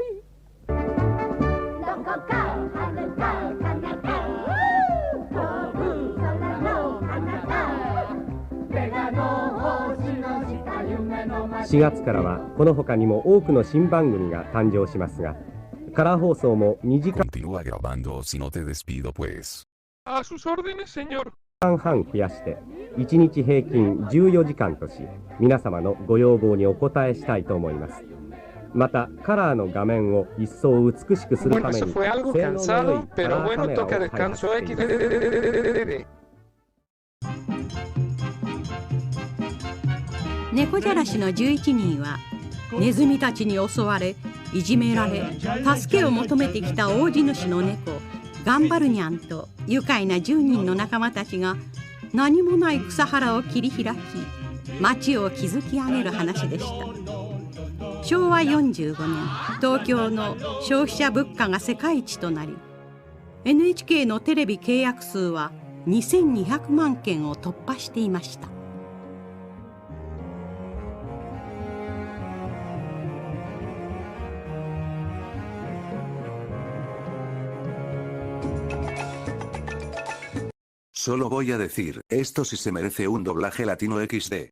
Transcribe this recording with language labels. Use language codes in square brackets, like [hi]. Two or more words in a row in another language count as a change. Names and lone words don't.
[ja] どこか遥か彼方飛ぶ空の彼方ベガの星の下夢の街。 4月からはこの他にも多くの新番組が誕生しますが、カラー放送も2時間 [es] Continúa grabando si no te despido pues. A sus órdenes, señor. [ja] 半増やして1日平均14時間とし、皆様のご要望にお応えしたいと思います。またカラーの画面を一層美しくするた [es] Bueno, [ja] め [es] eso [ja] に [es] fue algo [ja] 性能の良い [es] cansado, [ja] カ [es] pero [ja] ラーカ [es] bueno, [ja] メラを [es] toca [ja] 開発 [es] descanso [ja] しています。 X. 猫じゃらしの11人はネズミたちに襲われいじめられ助けを求めてきた大地主の猫ガンバルニャンと愉快な10人の仲間たちが何もない草原を切り開き町を築き上げる話でした。昭和45年東京の消費者物価が世界一となり NHK のテレビ契約数は2200万件を突破していました。 [es] Solo voy a decir, esto sí se merece un doblaje latino XD.